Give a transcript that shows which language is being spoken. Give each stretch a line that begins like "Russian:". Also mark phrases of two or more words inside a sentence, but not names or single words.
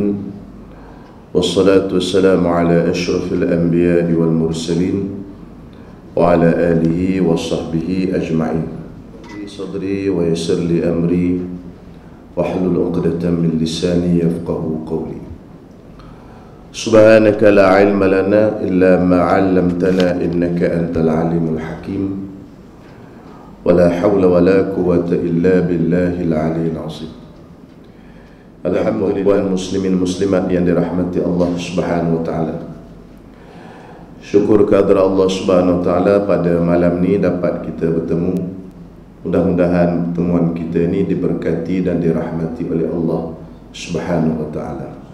Arabic: والصلاة والسلام على أشرف الأنبياء والمرسلين وعلى آله وصحبه أجمعين. صدري ويسر لي أمري واحلل عقدة من لساني يفقهوا قولي. سبحانك لا علم لنا إلا ما علمتنا إنك أنت العليم الحكيم. ولا حول ولا قوة إلا بالله العلي العظيم.
Malay: Alhamdulillah muslimin muslimat yang dirahmati Allah
Arabic: سبحانه وتعالى.
Malay: Syukur kehadrat Allah
Arabic: سبحانه وتعالى
Malay: pada malam ni dapat kita bertemu. Mudah-mudahan pertemuan kita ini diberkati dan dirahmati oleh Allah
Arabic: سبحانه وتعالى.